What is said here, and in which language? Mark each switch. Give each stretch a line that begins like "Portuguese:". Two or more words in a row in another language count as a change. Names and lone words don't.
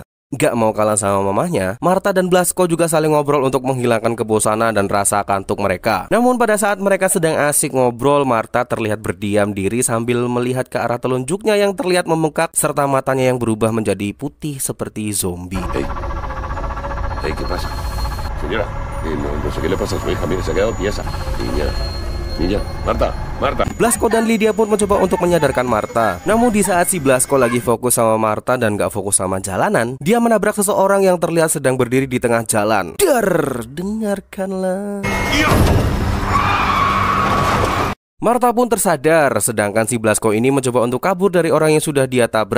Indonesian: Gak mau kalah sama mamahnya, Marta dan Blasco juga saling ngobrol untuk menghilangkan kebosanan dan rasa kantuk mereka. Namun pada saat mereka sedang asik ngobrol, Marta terlihat berdiam diri sambil melihat ke arah telunjuknya yang terlihat membengkak serta matanya yang berubah menjadi putih seperti zombie.
Spanish: Hey, ¿qué pasa? Señora, no sé qué le pasa a su hija, mire, se ha quedado tiesa. Niña, Marta.
Indonesian: Blasco dan Lydia pun mencoba untuk menyadarkan Marta. Namun di saat si Blasco lagi fokus sama Marta dan gak fokus sama jalanan, dia menabrak seseorang yang terlihat sedang berdiri di tengah jalan. Dengarkanlah. Marta pun tersadar, sedangkan si Blasco ini mencoba untuk kabur dari orang yang sudah dia tabrak.